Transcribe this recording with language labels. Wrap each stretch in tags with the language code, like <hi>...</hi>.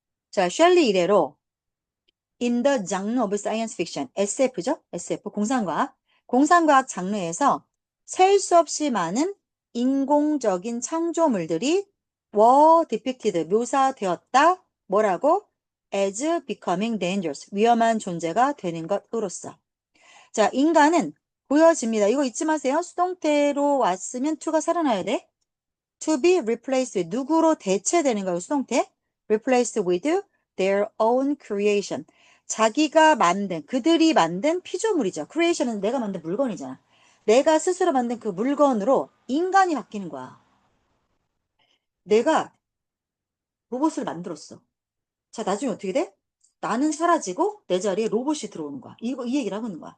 <ko>자, 셸리 이래로</ko> <en>In the genre of science fiction.</en> <ko>SF죠? SF. 공상과학. 공상과학 장르에서 셀 수 없이 많은 인공적인 창조물들이</ko> <en>were depicted.</en> <ko>묘사되었다. 뭐라고?</ko> <en>As becoming dangerous.</en> <ko>위험한 존재가 되는 것으로서. 자, 인간은 보여집니다. 이거 잊지 마세요. 수동태로 왔으면 to가 살아나야 돼.</ko> <en>To be replaced with</en> <ko>누구로 대체되는 거예요, 수동태.</ko> <en>Replaced with their own creation.</en> <ko>자기가 만든, 그들이 만든 피조물이죠. creation은 내가 만든 물건이잖아. 내가 스스로 만든 그 물건으로 인간이 바뀌는 거야. 내가 로봇을 만들었어. 자, 나중에 어떻게 돼? 나는 사라지고 내 자리에 로봇이 들어오는 거야. 이 얘기를 하고 있는 거야.</ko>